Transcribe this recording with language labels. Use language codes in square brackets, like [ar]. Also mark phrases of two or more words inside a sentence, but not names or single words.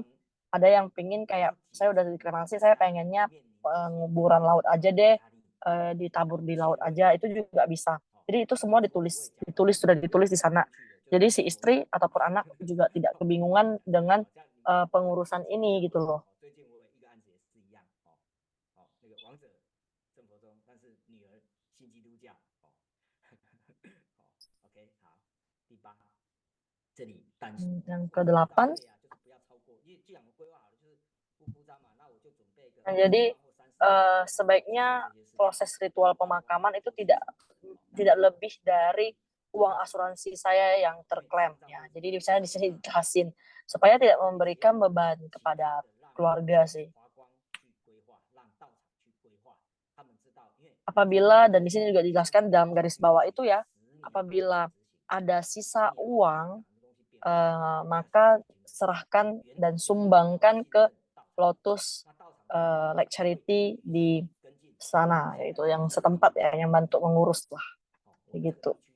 [id] Ataupun ada yang pingin kayak saya udah dikremasi, saya pengennya penguburan laut aja deh, ditabur di laut aja, itu juga bisa. Jadi itu semua sudah ditulis di sana. Jadi si istri ataupun anak juga tidak kebingungan dengan pengurusan ini gitu loh. [zh] 最近我有一个案子也是一样那个王者正佛中，但是女儿信基督教OK 好，第8，这里但是 [id] yang ke-8 [zh] 就是不要超过，因为既然我们规划好了就是不铺张嘛，那我就准备个 [id] jadi sebaiknya proses ritual pemakaman itu tidak lebih dari uang asuransi saya yang terklaim ya. Jadi misalnya di sini dijelasin supaya tidak memberikan beban kepada keluarga sih. Apabila, dan di sini juga dijelaskan dalam garis bawah itu ya, apabila ada sisa uang, maka serahkan dan sumbangkan ke Lotus Lake Charity di sana, yaitu yang setempat ya, yang bantu mengurus lah, begitu.